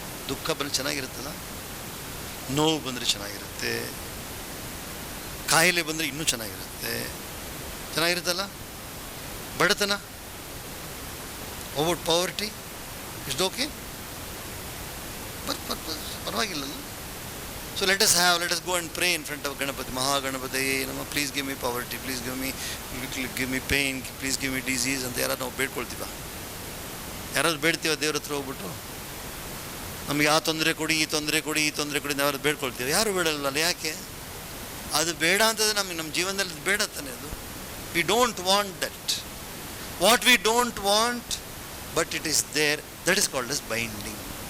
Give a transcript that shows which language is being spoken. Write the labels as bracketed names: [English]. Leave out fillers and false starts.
[Kannada] ದುಃಖ ಬಂದರೆ ಚೆನ್ನಾಗಿರುತ್ತಲ್ಲ, ನೋವು ಬಂದರೆ ಚೆನ್ನಾಗಿರುತ್ತೆ, ಕಾಯಿಲೆ ಬಂದರೆ ಇನ್ನೂ ಚೆನ್ನಾಗಿರುತ್ತಲ್ಲ. ಬಡತನ, [English] over poverty is okay, [Kannada] ಪರವಾಗಿಲ್ಲಲ್ಲ. [English] So let us go and pray in front of Ganapati. Mahaganapathye Namah, please give me poverty, please give me pain, please give me disease [Kannada] ಅಂತ ಯಾರು ನಾವು ಬೇಡ್ಕೊಳ್ತೀವ? ಯಾರಾದ್ರು ಬೇಡ್ತೀವ ದೇವ್ರ ಹತ್ರ ಹೋಗ್ಬಿಟ್ಟು? ನಮಗೆ ಆ ತೊಂದರೆ ಕೊಡಿ, ಈ ತೊಂದರೆ ಕೊಡಿ, ಈ ತೊಂದರೆ ಕೊಡಿ ಯಾರು ಬೇಡ್ಕೊಳ್ತೀವಿ? ಯಾರು ಬೇಡಲ್ಲ. ಯಾಕೆ? ಅದು ಬೇಡ ಅಂತಂದರೆ ನಮ್ಮ ಜೀವನದಲ್ಲಿ ಬೇಡ ತಾನೆ ಅದು. [English] We don't want that. What we don't want but it is there, that is called as binding.